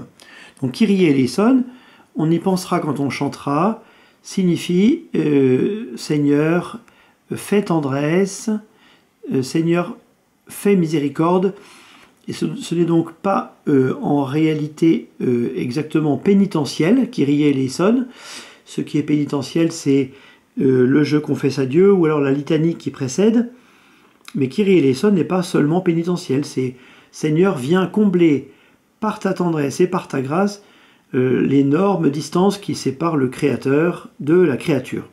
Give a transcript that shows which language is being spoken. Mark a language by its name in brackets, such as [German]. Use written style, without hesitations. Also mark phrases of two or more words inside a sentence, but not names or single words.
[Greek] Donc Κύριε ἐλέησον, [French] on y pensera quand on chantera, signifie Seigneur, fais tendresse, Seigneur, fais miséricorde. Et ce n'est donc pas en réalité exactement pénitentiel, [Greek] Κύριε ἐλέησον. [French] Ce qui est pénitentiel, c'est le Je confesse à Dieu, ou alors la litanie qui précède. Mais [Greek] Κύριε ἐλέησον [French] n'est pas seulement pénitentiel, c'est Seigneur, viens combler par ta tendresse et par ta grâce l'énorme distance qui sépare le Créateur de la créature.